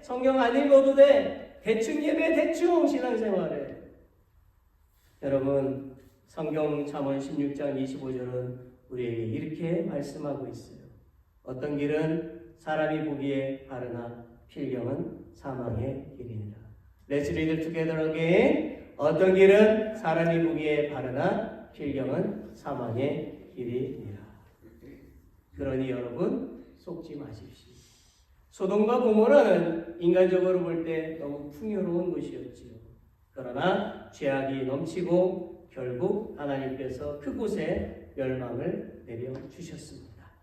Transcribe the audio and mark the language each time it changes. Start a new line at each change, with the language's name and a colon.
Korean: 성경 안 읽어도 돼. 대충 예배, 대충 신앙생활해. 여러분, 성경 잠언 16장 25절은 우리에게 이렇게 말씀하고 있어요. 어떤 길은 사람이 보기에 바르나 필경은 사망의 길이니라.
English: Let's read it together again.
Korean: 어떤 길은 사람이 보기에 바르나 필경은 사망의 길이니라. 그러니 여러분 속지 마십시오. 소돔과 고모라는 인간적으로 볼 때 너무 풍요로운 곳이었지요. 그러나 죄악이 넘치고 결국 하나님께서 그곳에 멸망을 내려주셨습니다.